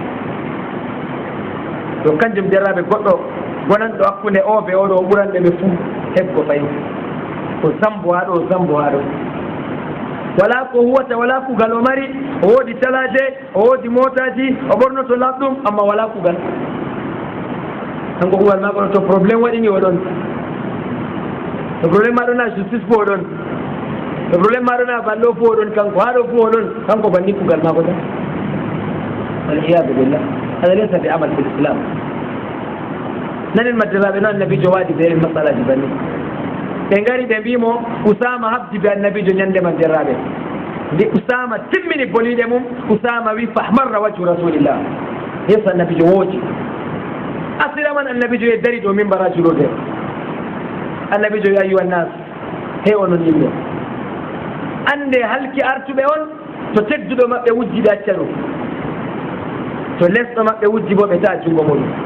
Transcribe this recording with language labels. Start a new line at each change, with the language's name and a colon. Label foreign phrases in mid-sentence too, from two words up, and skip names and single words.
Fula: donc kanjum derraɓe goɗɗo gonanɗo hakkunde o ɓe oɗo o ɓuranɓe ɓe fuu heɓgo fayi ko zambo ha ɗo zambo ha ɗo wala ko huwata wala kugal o mari o woodi talaje o woodi motaji o ɓornoto laɓɗum amma wala kugal kanko kugal ma kono to probléme waɗini oɗon to probléme ma ɗon ha justice fo oɗon to probléme ma ɗon ha ballo fo oɗon kanko ha ɗo fo oɗon kanko banni kugal mako tan
Arabic: والعياذ بالله هذا ليس بعمل في الإسلام
Fula: nanen maddiraɓe no annabijo waɗi ɓe masalaji banni ɓe ngari ɓe mbimo Usama habdi be annabijo ñandema derraɓe nde Usama timmini boliɗe mum Usama wi
Arabic: فاحمر وجه رسول الله
Fula: yeeso annabijo wooji asira man annabijo e dari ɗo mimbara julode annabijo wi
Arabic: أيها الناس
Fula: he onon yimɓe ande halki artuɓe on to tedduɗo maɓɓe wujji ɓe acca ɗum to lesɗo maɓɓe wujji bo ɓe ta'a junngo muɗum